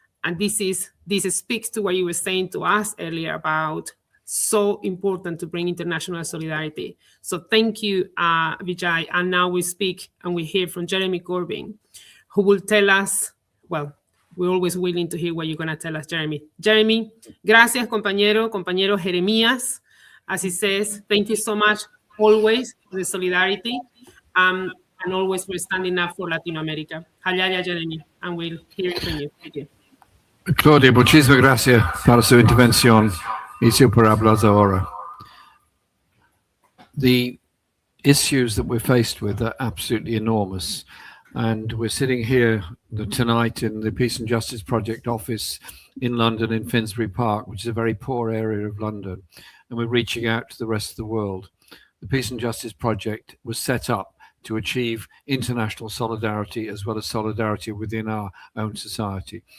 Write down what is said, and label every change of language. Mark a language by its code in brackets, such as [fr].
[en] And this speaks to what you were saying to us earlier about so important to bring international solidarity. So thank you, Vijay. And now we speak and we hear from Jeremy Corbyn, who will tell us, well, we're always willing to hear what you're going to tell us, Jeremy. [es] Jeremy, gracias, compañero Jeremías. [en] As he says, thank you so much always for the solidarity and always for standing up for Latin America. Hallaria, Jeremy, and we'll hear it from you. Thank you. [es] Claudia, muchísimas gracias para su intervención y su palabras ahora. [en] The issues that we're faced with are absolutely enormous. And we're sitting here tonight in the Peace and Justice Project office in London, in Finsbury Park, which is a very poor area of London. And we're reaching out to the rest of the world. The Peace and Justice Project was set up to achieve international solidarity as well as solidarity within our own society.